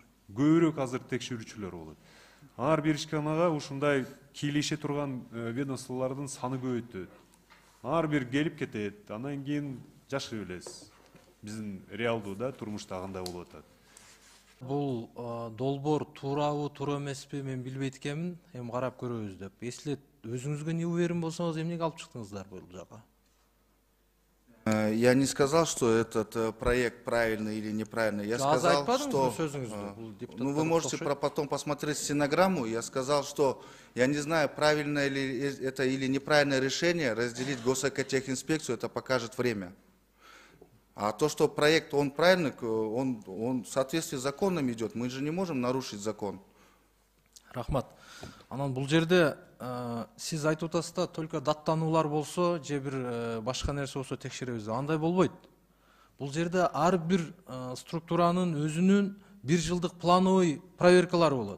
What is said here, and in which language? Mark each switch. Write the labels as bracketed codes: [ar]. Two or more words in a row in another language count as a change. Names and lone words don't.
[ky] Көбүрөөк азыр текшерүүчүлөр болот. Ар бир ишканага ушундай кийлеше турган ведомстволордун саны көбөйтөт. Ар бир келип кетет. Андан кийин жашай элес. Биздин реалдууда турмушта кандай болуп атат. Бул долбоор туурабы, туура эмеспи мен билбейт экенмин. Эми карап көрөбүз деп. Если өзүңүзгө [ru] не уверен [ky] болсоңуз, эмнеге алып чыктыңыздар бул жака? [ru] Я не сказал, что этот проект правильный или неправильный. Я сказал, что вы можете потом посмотреть стенограмму. Я сказал, что я не знаю, правильное ли это или неправильное решение разделить госэкотехинспекцию, это покажет время. А то, что проект, он правильный, он в соответствии с законом идет. Мы же не можем нарушить закон. [ky] Рахмат. Анан бул жерде сиз айтып атасыз да, только даттануулар болсо, же бир башка нерсе болсо текшеребиз. Андай болбойт. Бул жерде ар бир структуранын өзүнүн бир жылдык плановый проверкалары болот.